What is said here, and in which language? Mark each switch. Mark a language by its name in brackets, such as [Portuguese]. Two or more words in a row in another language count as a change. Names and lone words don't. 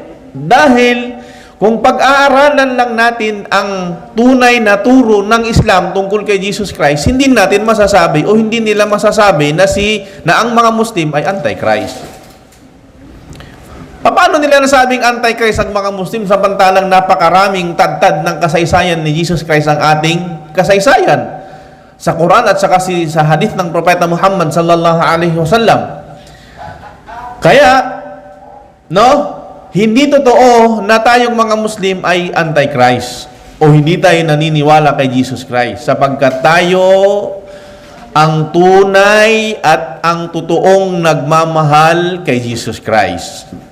[Filipino] Dahil kung pag-aaralan lang natin ang tunay na turo ng Islam tungkol kay Jesus Christ, hindi natin masasabi o hindi nila masasabi na ang mga Muslim ay anti-Christ. Paano nila nasabing anti-Christ ang mga Muslim samantalang napakaraming tad-tad ng kasaysayan ni Jesus Christ ang ating kasaysayan sa Quran at saka sa hadith ng Propeta Muhammad [Arabic] صلى الله عليه وسلم? [Filipino] Kaya, hindi totoo na tayong mga Muslim ay anti-Christ o hindi tayo naniniwala kay Jesus Christ sapagkat tayo ang tunay at ang totoong nagmamahal kay Jesus Christ.